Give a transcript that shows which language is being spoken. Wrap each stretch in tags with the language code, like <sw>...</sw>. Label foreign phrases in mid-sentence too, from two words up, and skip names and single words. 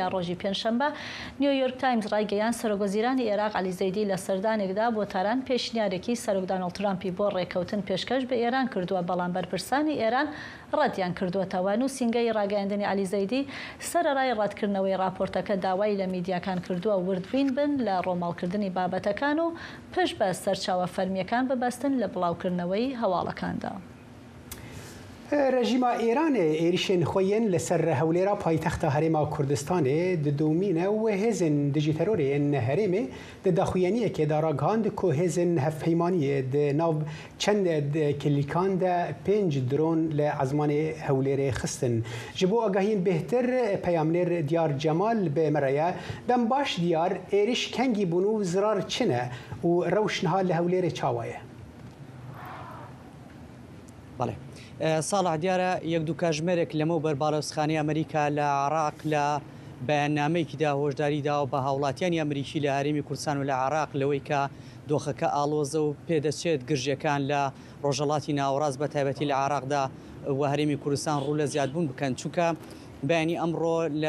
<ckb>ڕۆژی پێنجشەممە نیویۆرک تایمز ڕایگەیان سەرۆکوەزیرانی عێراق عەلی زەیدی لە سەردانێکدا بۆ تاران پێشنیارێکی سەرۆک دۆناڵد ترامپی بۆ ڕێکەوتن پێشکەش بە ئێران کردووە، بەڵام بەرپرسانی ئێران ڕەتیان کردوێتەوە. نووسینگەی ڕاگەیاندنی عەلی زەیدی سەرەڕای ڕەتکردنەوەی راپۆرتەکە داوای لە میدیاکان کردووە وردبین بن لە ڕۆماڵکردنی بابەتەکان و پشت بە سەرچاوە فەرمیەکان ببەستن لە بڵاوکردنەوەی هەواڵەکاندا.</ckb> <ku>رژیما ئێرانê êrişên xwe yên li ser hewlêra paytexta Herêma Kurdistanê didûmîne û hêzên dijî terorê yên herêmê di daxuyeniyekê de ragihand ku hêzên hevpeymaniyê di nav çend kilîkan de 5 dron li ezmanê hewlêrê xistin. Ji bo agahiyên bêhtir peyamnêr Diyar Cemal bi me re ye dem baş diyar êriş kengî bûn û zirar çi ne û rewşniha li hewlêrê çawa ye.</ku> <ckb>ساڵح دیارە یەک دوو کاژمێرێک لەمە بەربارەوسخانی ئەمریکا لە عراق لە بەیاننامەیەکیدا هۆشداری داوە بە هاوڵاتیانی ئەمریکی لە هەرێمی کوردستان و لە عێراق لەوەی کە دۆخەکە ئاڵۆزە و پێدەچێت گرژیەکان لە ڕۆژهەڵاتی ناوەڕاست بە تایبەتی لە عێراقدا و هەرێمی کوردستان ڕوو لە زیادبوون بکەن چونکە بەیانی ئەمڕۆ لە</ckb>